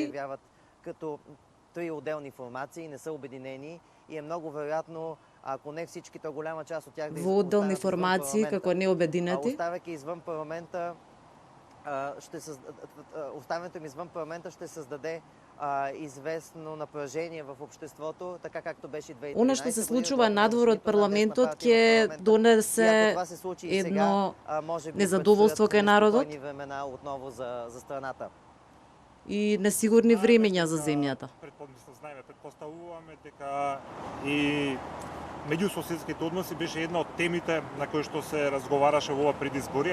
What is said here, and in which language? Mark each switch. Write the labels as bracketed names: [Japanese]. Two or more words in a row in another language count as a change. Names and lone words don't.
[Bulgarian] Те се явяват като три отделни формации, не са обединени и е много вероятно, ако не всички, то голяма част от тях да [Macedonian] Во отделни формации, како не обединети. [Bulgarian] Оставяйки извън парламента, оставянето им извън парламента ще създаде известно напрежение в обществото, така както беше 2013 [Macedonian] Она што се случува надвор од парламентот ќе донесе едно незадоволство кај народот [Bulgarian] отново за страната. [Macedonian] И несигурни времења за земјата. Предпоставуваме дека и меѓусоседските односи беше една од темите на кои што се разговараше во ова предизборие.